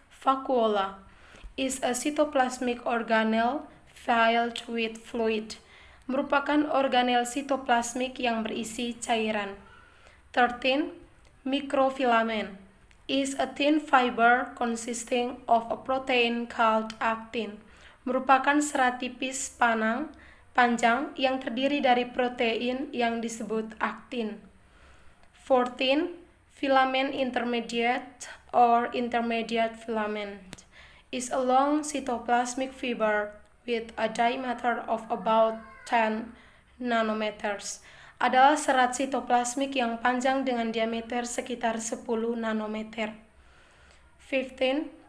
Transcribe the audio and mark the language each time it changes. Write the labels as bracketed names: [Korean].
[English] Vacuola is a cytoplasmic organelle filled with fluid. [Indonesian] Merupakan organel sitoplasmik yang berisi cairan. 13. [English] Microfilament is a thin fiber consisting of a protein called actin. [Indonesian] Merupakan serat tipis panjang yang terdiri dari protein yang disebut aktin. 14. [English] Filament intermediate or intermediate filament is a long cytoplasmic fiber with a diameter of about 10 nanometers. [Indonesian] Adalah serat sitoplasmik yang panjang dengan diameter sekitar 10 nanometer. 15.